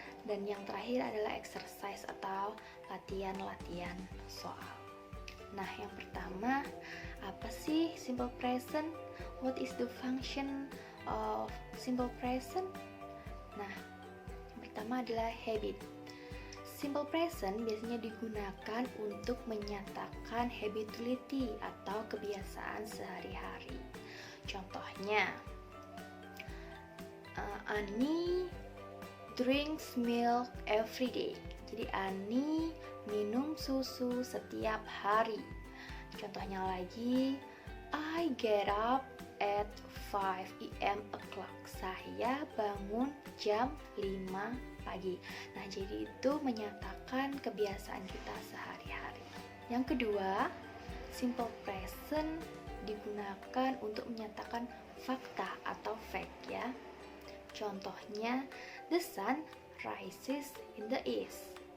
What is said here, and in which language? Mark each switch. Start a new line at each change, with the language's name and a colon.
Indonesian: Dan yang terakhir adalah exercise atau latihan-latihan soal. Nah, yang pertama, apa sih simple present?
English: What is the function of simple present?
Indonesian: Nah, yang pertama adalah habit. Simple present biasanya digunakan untuk menyatakan habituality atau kebiasaan sehari-hari. Contohnya,
English: Ani drinks milk every day.
Indonesian: Jadi Ani minum susu setiap hari. Contohnya lagi,
English: I get up at 5 o'clock.
Indonesian: Saya bangun jam 5 pagi. Nah, jadi itu menyatakan kebiasaan kita sehari-hari. Yang kedua, simple present digunakan untuk menyatakan fakta atau fact ya. Contohnya,
English: the sun rises in the east.